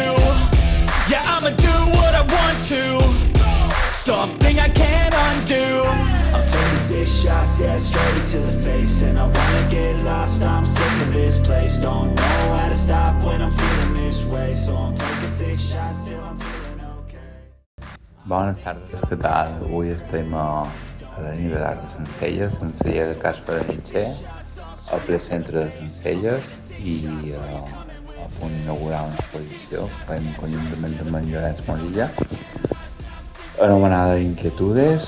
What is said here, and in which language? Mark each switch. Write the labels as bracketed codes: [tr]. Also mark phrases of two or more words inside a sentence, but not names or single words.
[en] Yeah, I'ma do what I want to, something I can't undo. I'm taking 6 shots, yeah, straight to the face. And I wanna get lost, I'm sick of this place. Don't know how to stop when I'm feeling this way. So I'm taking 6 shots till I'm feeling okay. [ca] Bones tardes, què tal? Avui estem a l'aniversari de Sencelles, Sencelles de Es Felanitxer, al ple centre de Sencelles, i a punt d'inaugurar una exposició que fem conjuntament amb en Llorenç Morilla, anomenada Inquietudes.